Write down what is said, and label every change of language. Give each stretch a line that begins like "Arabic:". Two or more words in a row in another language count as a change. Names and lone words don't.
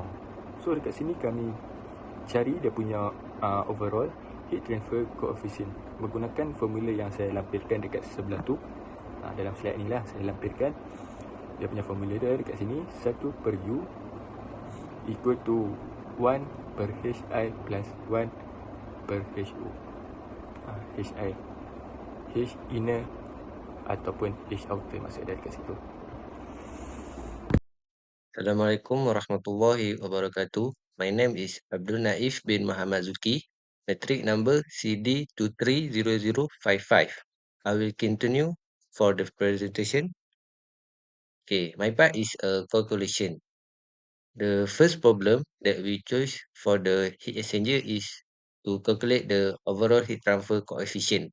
Malay: So dekat sini kami cari dia punya
English: overall heat transfer coefficient
Malay: menggunakan formula yang saya lampirkan dekat sebelah tu. Dalam slide ni lah saya lampirkan dia punya formula dia dekat sini.
English: 1 per U equal to 1 per HI plus 1 per HO.
Malay: HI H inner ataupun H outer maksud dia dekat situ.
Arabic: السلام عليكم ورحمة الله وبركاته.
English: My name is Abdul Naif bin Muhammad Zuki, metric number CD230055. I will continue for the presentation. Okay, my part is a calculation. The first problem that we choose for the heat exchanger is to calculate the overall heat transfer coefficient.